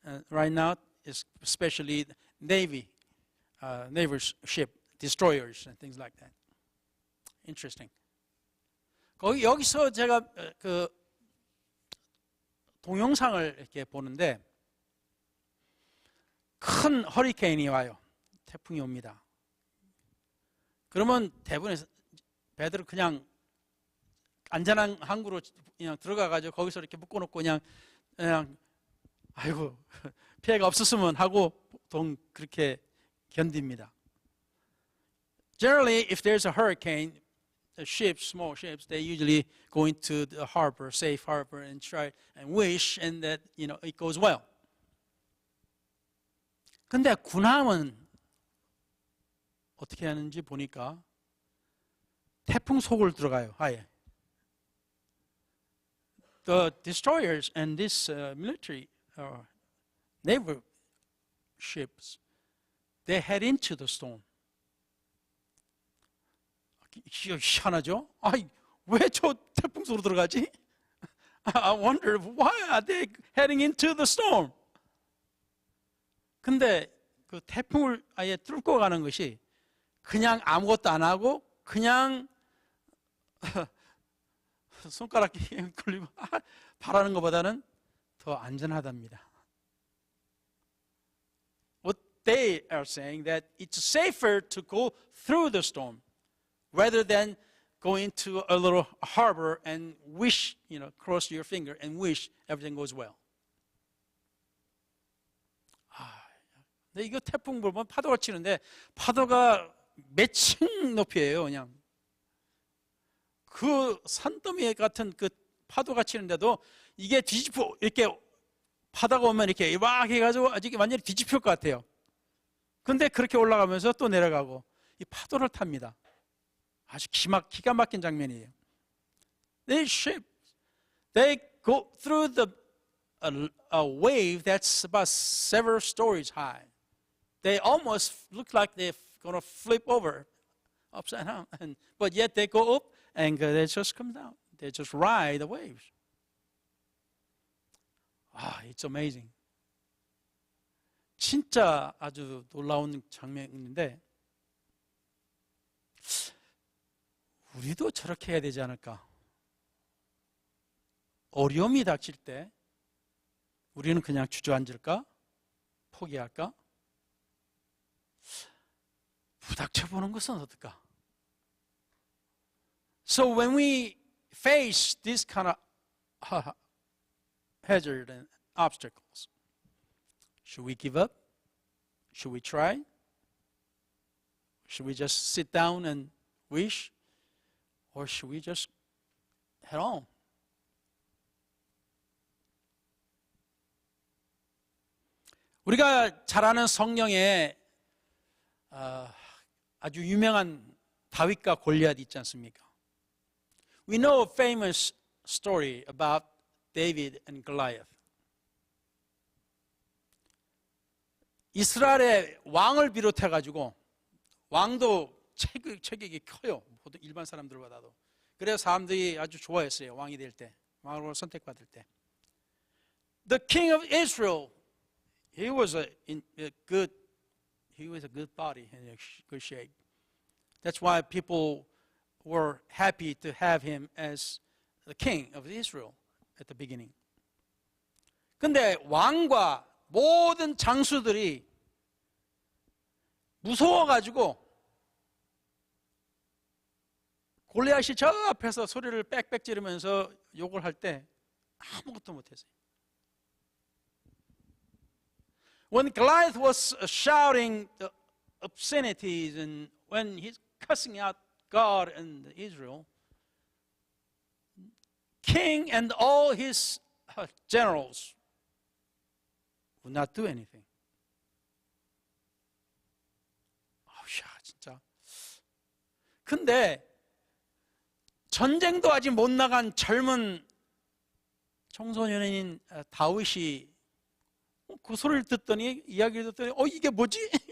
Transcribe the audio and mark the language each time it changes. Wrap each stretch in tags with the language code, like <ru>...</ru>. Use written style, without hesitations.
<en>Right now, especially Navy ship, destroyers and things like that. Interesting.</en> <ko>여기서 제가 그 동영상을 이렇게 보는데 큰 허리케인이 와요. 태풍이 옵니다. 그러면 대부분의 배들은 그냥 안전한 항구로 그냥 들어가가지고 거기서 이렇게 묶어놓고 그냥 아이고 피해가 없었으면 하고 보통 그렇게 견딥니다.</ko> <en>Generally, if there's a hurricane, the ships, small ships, they usually go into the harbor, safe harbor, and try and wish, and that it goes well.</en> <ko>근데 군함은 어떻게 하는지 보니까 태풍 속으로 들어가요. 아예.</ko> <en>The destroyers and this military naval ships, they head into the storm.</en> <ko>희한하죠? 아이, 왜 저 태풍 속으로 들어가지?</ko> <en>I wonder why are they heading into the storm?</en> <ko>근데 그 태풍을 아예 뚫고 가는 것이 그냥 아무것도 안 하고 그냥 손가락 걸리고 바라는 것보다는 더 안전하답니다.</ko> <en>What they are saying that it's safer to go through the storm rather than go into a little harbor and wish, cross your finger and wish everything goes well.</en> <ko>근데 이거 태풍 보면 파도가 치는데 파도가 몇 층 높이에요, 그냥. 그 산더미 같은 그 파도가 치는데도 이게 뒤집어 이렇게 바다가 오면 이렇게 막 해가지고 아직 완전히 뒤집힐 것 같아요. 근데 그렇게 올라가면서 또 내려가고 이 파도를 탑니다. 아주 기가 막힌 장면이에요.</ko> <en>These ships, they go through a wave that's about several stories high. They almost look like they're going to flip over upside down, but yet they go up and they just come down. They just ride the waves. It's amazing.</en> <ko>진짜 아주 놀라운 장면인데 우리도 저렇게 해야 되지 않을까? 어려움이 닥칠 때 우리는 그냥 주저앉을까? 포기할까? 부닥쳐보는 것은 어떨까?</ko> <en>So when we face this kind of hazard and obstacles, should we give up? Should we try? Should we just sit down and wish? Or should we just head on?</en> <ko>우리가 잘 아는 성경에 아주 유명한 다윗과 골리앗 있지 않습니까?</ko> <en>We know a famous story about David and Goliath.</en> <ko>이스라엘의 왕을 비롯해 가지고 왕도 체격이 커요. 보통 일반 사람들보다도. 그래서 사람들이 아주 좋아했어요. 왕이 될 때, 왕으로 선택받을 때.</ko> <en>The king of Israel, he was a good body and a good shape. That's why people were happy to have him as the king of Israel at the beginning.</en> <ko>근데 왕과 모든 장수들이 무서워가지고 골리앗이 저 앞에서 소리를 빽빽 지르면서 욕을 할 때 아무것도 못했어요.</ko> <en>When Goliath was shouting the obscenities and when he's cussing out God and Israel, king and all his generals would not do anything.</en> <ko>아우야, 진짜. 근데 전쟁도 아직 못 나간 젊은 청소년인 다윗이 그 소리를 듣더니, 이야기를 듣더니 이게 뭐지?</ko>